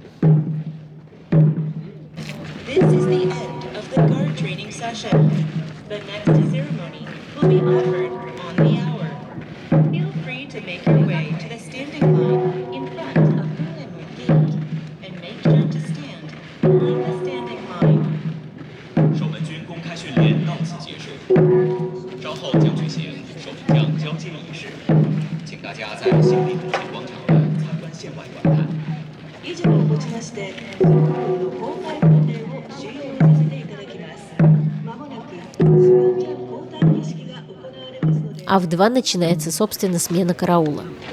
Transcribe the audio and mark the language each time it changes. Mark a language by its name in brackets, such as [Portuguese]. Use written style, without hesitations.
[English] This is the end of the guard training session. The next ceremony will be offered on the hour. Feel free to make your way to the standing line in front of Gwanghwamun Gate and make sure to stand on the standing line. [Chinese] 守门军公开训练到此结束，稍后将举行守门将交接仪式，请大家在新立国庆广场的参观线外观看。 [Japanese] 以上をもちまして総合の公開訓練を終了させていただきます。まもなくスムンジャン交代儀式が行われますので。 [Russian] А в 2 начинается, собственно, смена караула.